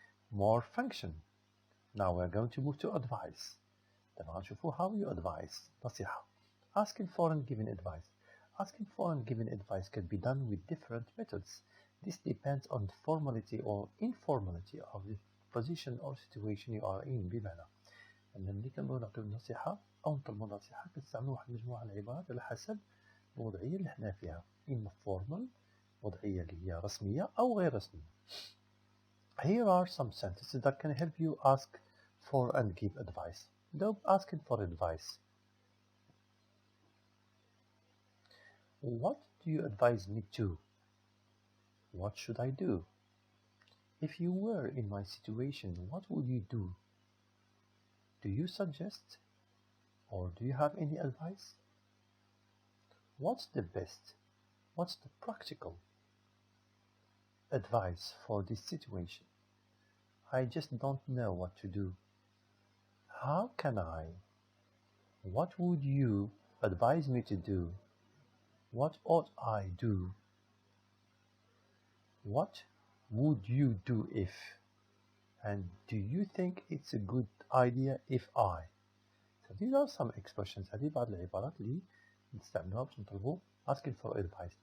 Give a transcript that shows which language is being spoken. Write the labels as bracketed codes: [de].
[en] More function. Now we're going to move to advice. [ar] طبعا نشوفوا [en] how you advise. [ar] نصيحة. [en] Asking for and giving advice. Asking for and giving advice can be done with different methods. This depends on the formality or informality of the position or situation you are in. [ar] بمعنى أن ملي كنبغيو نعطيو نصيحة أو نطلبو نصيحة كنستعملو واحد المجموعة من العبارات على حسب الوضعية اللي حنا فيها. إما formal وضعية اللي هي رسمية أو غير رسمية. [en] Here are some sentences that can help you ask for and give advice. Don't asking for advice. What do you advise me to? What should I do? If you were in my situation, what would you do? Do you suggest? Or do you have any advice? What's the best? What's the practical advice for this situation? I just don't know what to do. How can I? What would you advise me to do? What ought I do? What would you do if? And do you think it's a good idea if I? So these are some expressions. [ar] هذه بعض العبارات اللي نستعملوها باش نطلبوا [en] asking for advice.